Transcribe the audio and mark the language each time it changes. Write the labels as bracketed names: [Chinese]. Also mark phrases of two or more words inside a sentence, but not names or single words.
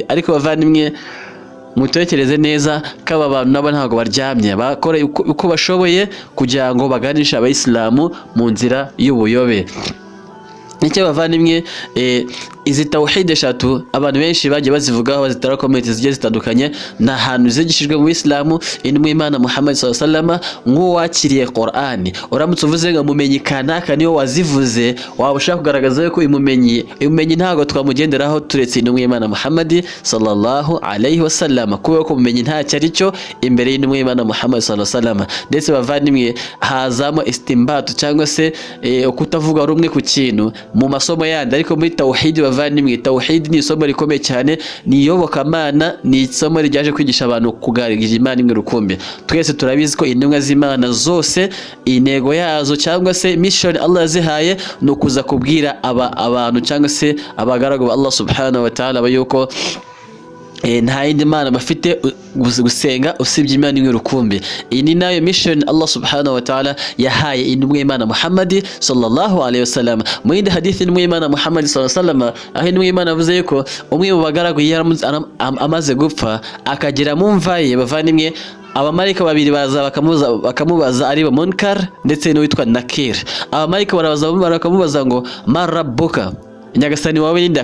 [Kinyarwanda] Ariko bavandimwe mutekereze neza ko aba bantu nabo ntago baryamye, bakora uko bashoboye kugira ngo baganishe abayisilamu mu nzira y'ubuyobe. Nicyo bavandimwe izi tauhid eshatu abantu benshi bagiye bazivugaho, bazitara komenti zigiye zitandukanye. Na hantu zigishijwe mu Islamu intumwa y'Imana Muhammad [Arabic] صلى الله عليه وسلم [Kinyarwanda] nk'uwakiriye Qur'an. Uramutse uvuze ngo mumenyi kanaka niyo wazivuze, waba ushaka kugaragaza ko imumenyi ntago twamugenderaho turetse intumwa y'Imana Muhammad [Arabic] صلى الله عليه وسلم, [Kinyarwanda] kubera ko mumenyi nta cyari cyo imbere y'intumwa y'Imana Muhammad [Arabic] صلى الله عليه وسلم. [Kinyarwanda] Ndetse bavandimwe hazamo istimbat cyangwa se kutavuga rumwe ku kintu mu masomo yandi, ariko muri tauhid bavandimwe tauhid ni isomo rikomeye cyane, ni iyobokamana, ni isomo ryaje kwigisha abantu kugaragaza Imana imwe rukumbi. Twese turabizi ko intumwa z'Imana zose intego yazo cyangwa se mission Allah yazihaye no kuza kubwira abantu cyangwa se abagaragu ba Allah [Arabic] سبحانه وتعالى [Kinyarwanda] bayuko nta yindi mana bafite gusenga usibye Imana imwe rukumbi. Iyi ni nayo mission Allah [Arabic] سبحانه وتعالى [Kinyarwanda] yahaye intumwa y'Imana Muhammad [Arabic] صلى الله عليه وسلم. [Kinyarwanda] Mu yindi hadithi intumwa y'Imana Muhammad [Arabic] صلى الله عليه وسلم [Kinyarwanda] aho intumwa y'Imana avuze ko umwe mu bagaragu amaze gupfa akagera mu mva ye bavandimwe, abamarika babiri baza bakamubaza ari bo Munkar ndetse n'uwitwa Nakir. Abamarika bakamubaza ngo marabbuka, nyagasani wawe ninde?